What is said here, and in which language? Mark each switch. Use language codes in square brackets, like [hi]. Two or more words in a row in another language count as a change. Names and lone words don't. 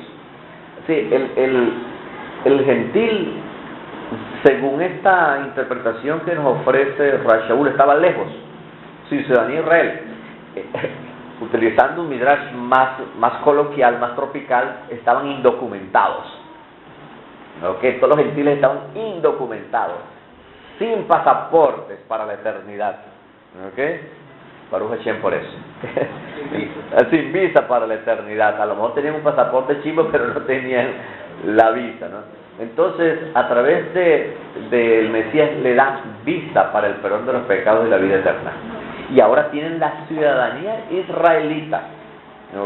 [es] Sí, el gentil, según esta interpretación que nos ofrece Rashaul, estaba lejos, sin ciudadanía de Israel. Utilizando un midrash más coloquial, más tropical, estaban indocumentados. ¿Okay? Todos los gentiles estaban indocumentados, sin pasaportes para la eternidad. ¿Okay? [he] ברוך השם [es] por eso. Sin visa para la eternidad. A lo mejor tenían un pasaporte chivo, pero no tenían la visa, ¿no? Entonces, a través del Mesías le dan visa para el perdón de los pecados y la vida eterna. Y ahora tienen la ciudadanía israelita, ¿ok?